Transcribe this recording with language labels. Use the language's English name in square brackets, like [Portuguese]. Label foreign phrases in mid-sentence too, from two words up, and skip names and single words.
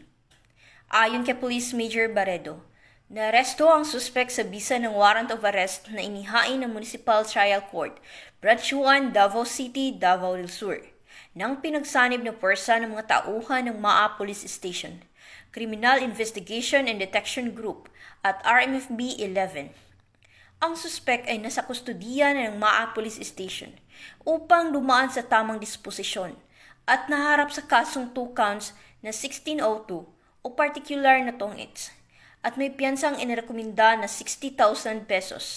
[Filipino] Ayon kay Police Major Barredo, naaresto ang suspect sa bisa ng [English] warrant of arrest [Filipino] na inihain ng Municipal Trial Court, Branch 1, Davao City, Davao del Sur, nang pinagsanib ng pwersa ng mga tauhan ng Maa Police Station, Criminal Investigation and Detection Group at RMFB 11. Ang suspect ay nasa kustudiya ng Maa Police Station upang dumaan sa tamang disposisyon at naharap sa kasong 2 counts na 1602 o particular na tongits at may piyansang inirekomenda na 60,000 pesos.